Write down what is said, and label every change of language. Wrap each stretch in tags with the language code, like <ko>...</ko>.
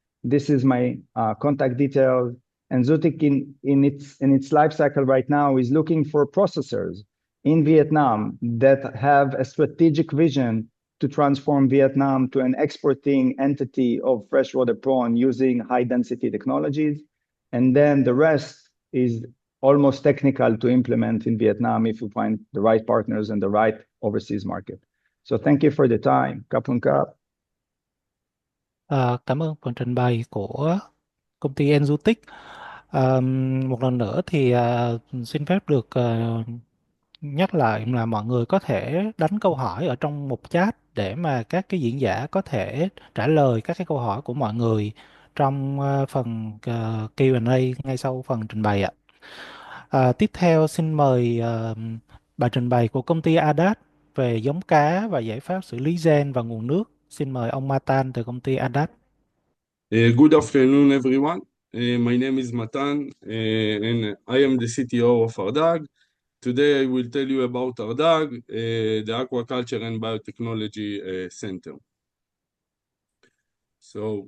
<en>This is my contact details. Enzootic in its life cycle right now is looking for processors in Vietnam that have a strategic vision to transform Vietnam to an exporting entity of freshwater prawn using high density technologies. And then the rest is almost technical to implement in Vietnam if you find the right partners and the right overseas market. So thank you for the time. Kapun Kap.</en> <vi>Cảm ơn phần trình bày của công ty Enzootic. Một lần nữa thì xin phép được nhắc lại là mọi người có thể đánh câu hỏi ở trong mục chat để mà các cái diễn giả có thể trả lời các cái câu hỏi của mọi người trong phần Q&A ngay sau phần trình bày ạ. Tiếp theo xin mời bài trình bày của công ty Ardag về giống cá và giải pháp xử lý gen và nguồn nước. Xin mời ông Matan từ công ty Ardag.</vi> <en>Good afternoon, everyone. My name is Matan, and I am the CTO of Ardag. Today, I will tell you about Ardag, the Aquaculture and Biotechnology Center. So,</en>